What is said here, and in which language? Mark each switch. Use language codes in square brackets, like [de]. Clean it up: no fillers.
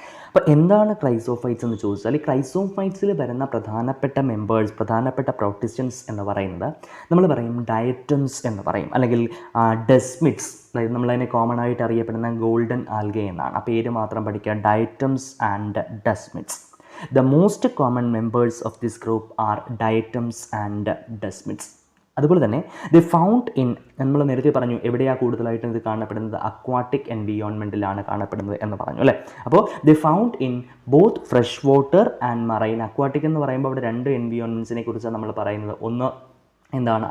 [ml] അപ്പോൾ എന്താണ് ക്രൈസോഫൈറ്റ്സ് എന്ന് ചോദിച്ചാൽ, ഈ ക്രൈസോഫൈറ്റ്സിൽ വരുന്ന പ്രധാനപ്പെട്ട പ്രൊട്ടിസ്റ്റൻസ് എന്ന് പറയുന്നത് നമ്മൾ പറയും ഡയറ്റംസ് എന്ന് പറയും, അല്ലെങ്കിൽ ഡെസ്മിഡ്സ്. അതായത് നമ്മളതിനെ കോമൺ ആയിട്ട് അറിയപ്പെടുന്ന ഗോൾഡൻ ആൽഗെ എന്നാണ്. ആ പേര് മാത്രം പഠിക്കുക, ഡയറ്റംസ് and ഡെസ്മിഡ്സ്. [en] The most common members of this group are diatoms and desmids. [ml] അതുപോലെ തന്നെ [en] the found in, [ml] നമ്മൾ നേരത്തെ പറഞ്ഞു എവിടെയാണ് കൂടുതലായിട്ടും ഇത് കാണപ്പെടുന്നത്? അക്വാട്ടിക് എൻവിയോൺമെൻറ്റിലാണ് കാണപ്പെടുന്നത് എന്ന് പറഞ്ഞു, അല്ലേ? അപ്പോൾ [en] The found in both fresh water and marine. [ml] Aquatic എന്ന് പറയുമ്പോൾ അവിടെ 2 എൻവിയോൺമെൻറ്റ്സിനെ കുറിച്ചാണ് നമ്മൾ പറയുന്നത്. ഒന്ന് എന്താണ്?